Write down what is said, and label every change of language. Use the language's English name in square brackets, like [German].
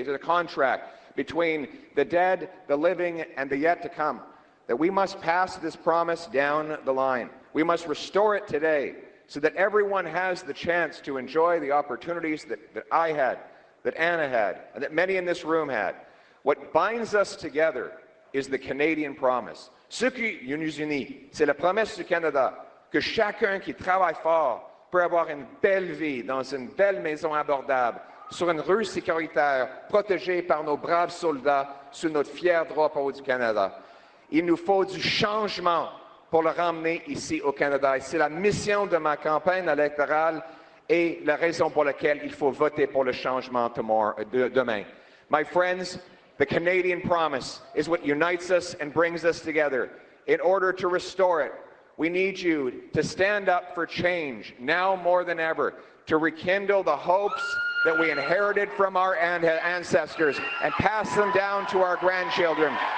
[English] It's a contract between the dead, the living, and the yet to come, that we must pass this promise down the line. We must restore it today so that everyone has the chance to enjoy the opportunities that I had, that Anna had, and that many in this room had. What binds us together is the Canadian promise. [French] Ce qui nous unit, c'est la promesse du Canada, que chacun qui travaille fort peut avoir une belle vie dans une belle maison abordable, sur une rue sécuritaire, protégée par nos braves soldats sous notre fier drapeau du Canada. Il nous faut du changement pour le ramener ici au Canada. Et c'est la mission de ma campagne électorale et la raison pour laquelle il faut voter pour le changement demain. [English] My friends, the Canadian promise is what unites us and brings us together. In order to restore it, we need you to stand up for change, now more than ever, to rekindle the hopes that we inherited from our ancestors and pass them down to our grandchildren.